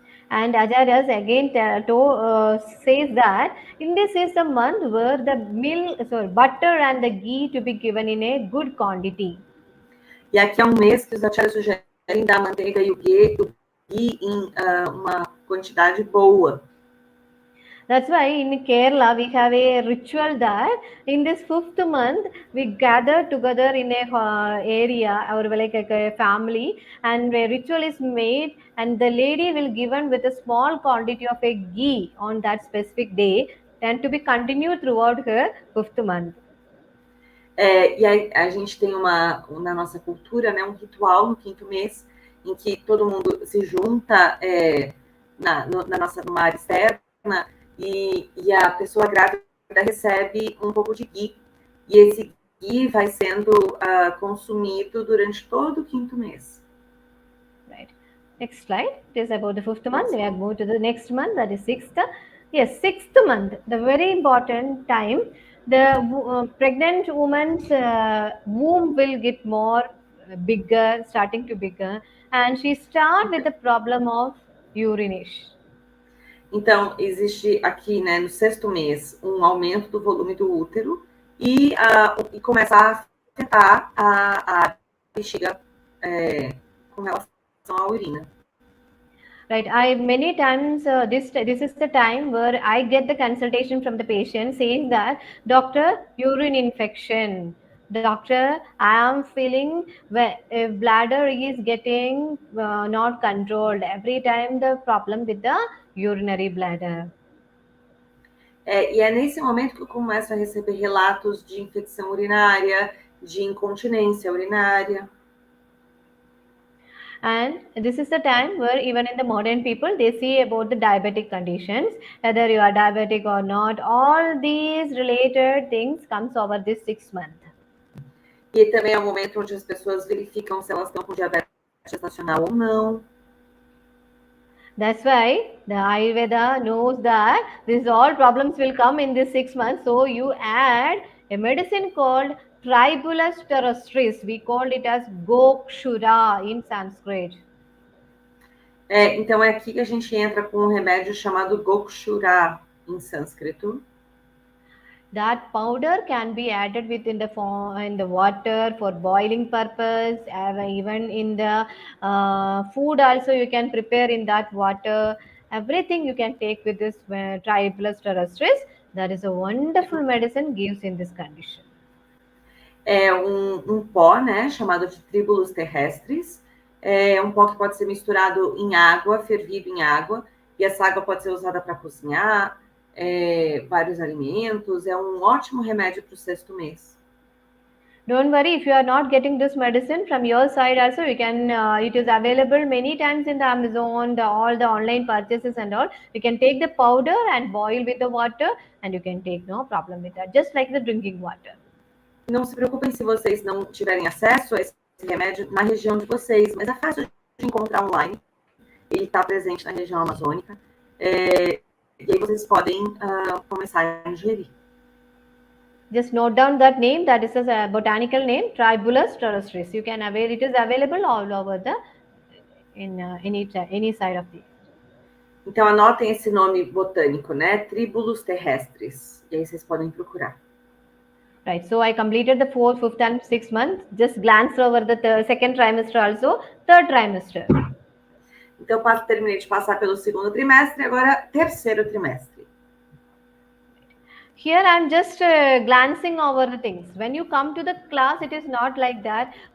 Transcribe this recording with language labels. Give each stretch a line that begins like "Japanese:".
English: And Acharyas again says that in this is the month where the butter and the ghee to be given in a good quantity.
Portuguese: E aqui é um mês que os acharyas sugerem dar a manteiga e o ghee em uma quantidade boa.
English: That's why in Kerala we have a ritual that in this 5th month we gather together in a area or like a family, and a ritual is made and the lady will given with a small quantity of a ghee on that specific day and to be continued throughout her 5th month.
Portuguese: E a gente tem na nossa cultura, né, um ritual no 5º mês em que todo mundo se junta numa área externa e a pessoa grávida recebe um pouco de ghee. E esse ghee vai sendo consumido durante todo o 5º mês.
English: Right. Next slide. It is about the 5th month. We are going to the next month, that is 6th. Yes, 6th month, the very important time. The pregnant woman's womb will get more bigger, starting to bigger, and she start with the problem of urination.
Portuguese: Então, existe aqui, né, no 6º mês, um aumento do volume do útero e começa a afetar a bexiga com relação à urina.
English: Right. Many times this is the time where I get the consultation from the patient saying that, doctor, urine infection. Doctor, I am feeling bladder is getting not controlled. Every time the problem with the urinary bladder.
Portuguese: E é nesse momento que eu começo a receber relatos de infecção urinária, de incontinência urinária.
English: And this is the time where even in the modern people, they see about the diabetic conditions, whether you are diabetic or not. All these related things comes over this 6 months.
Portuguese: E também é o momento onde as pessoas verificam se elas estão com diabetes gestacional ou não.
English: That's why the Ayurveda knows that these all problems will come in this 6 months. So you add a medicine called Tribulus terrestris. We called it as Gokshura in Sanskrit.
Portuguese: Então é aqui que a gente entra com um remédio chamado Gokshura em sânscrito.
English: That powder can be added within the water for boiling purpose. Even in the food also you can prepare in that water. Everything you can take with this Tribulus terrestris. That is a wonderful medicine gives in this condition.
Portuguese: É um pó, né, chamado de Tribulus terrestris. É um pó que pode ser misturado em água, fervido em água. E essa água pode ser usada para cozinhar vários alimentos. É um ótimo remédio para o 6º mês.
English: Don't worry, if you are not getting this medicine from your side also, you can, it is available many times in the Amazon, all the online purchases and all. You can take the powder and boil with the water and you can take no problem with that, just like the drinking water.
Portuguese: Não se preocupem se vocês não tiverem acesso a esse remédio na região de vocês, mas é fácil de encontrar online. Ele está presente na região amazônica. E aí vocês podem começar a ingerir.
English: Just note down that name, that is a botanical name, Tribulus terrestris. You can avail, it is available all over in any side of the.
Portuguese: Então anotem esse nome botânico, né? Tribulus terrestris. E aí vocês podem procurar.
English: Right, so I completed the 4th, 5th and 6th month. Just glance over the 2nd trimester also, 3rd trimester.
Portuguese: Então, terminei de passar pelo 2º trimestre, agora 3º trimestre.
English: Here I am just glancing over the things. When you come to the class, it is not like that.